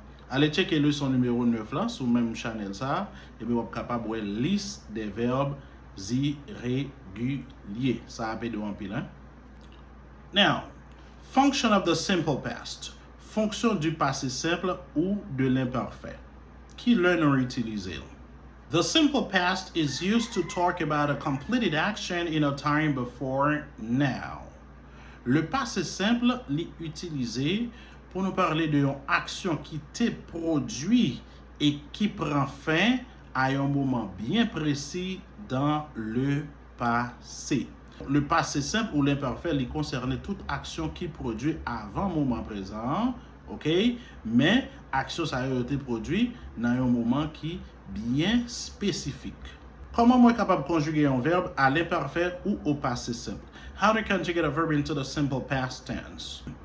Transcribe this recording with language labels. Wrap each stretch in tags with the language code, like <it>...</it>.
<fr>Allez checker le son numéro 9 là, sur même channel ça, et bien vous êtes capable de voir liste des verbes irréguliers. Ça a été de remplir, hein?</fr> <en>Now, function of the simple past.</en> <fr>Fonction du passé simple ou de l'imparfait. Qui l'on utilise?</fr> <en>The simple past is used to talk about a completed action in a time before now.</en> <fr>Le passé simple est utilisé pour nous parler d'une action qui t'est produite et qui prend fin à un moment bien précis dans le passé. Le passé simple ou l'imparfait, il concerne toute action qui produit avant le moment présent, ok? Mais action ça a été produite dans un moment qui est bien spécifique. Comment moi capable de conjuguer un verbe à l'imparfait ou au passé simple?</fr> <en>How to conjugate a verb into the simple past tense?</en>